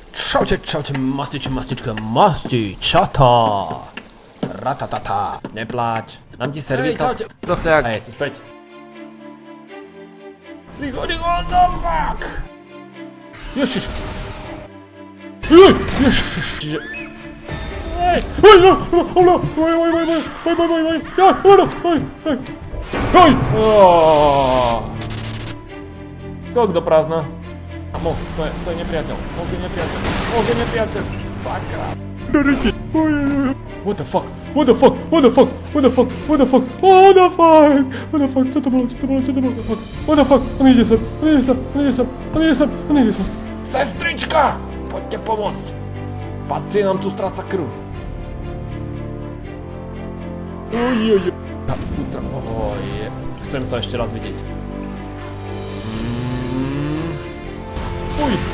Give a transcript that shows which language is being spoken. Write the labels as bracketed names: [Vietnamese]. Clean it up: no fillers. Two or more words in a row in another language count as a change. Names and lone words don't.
[Slovak] Čaute, mastičata. Ratatata. Nepláč. Dám ti servíka. To chce jak? Hej, ty späť. [English] What the fuck? [Slovak] Ježiš. Ježiš. Skok do prázdna. Most, to je nepriateľ. Most je nepriateľ. Sakra. [English] What the fuck? [Slovak] Čo to bolo? [English] What the fuck? [Slovak] On ide sem. Sestrička! Poďte pomôcť. Pacient nám tu stráca krv. Chcem to ešte raz vidieť. Fuj.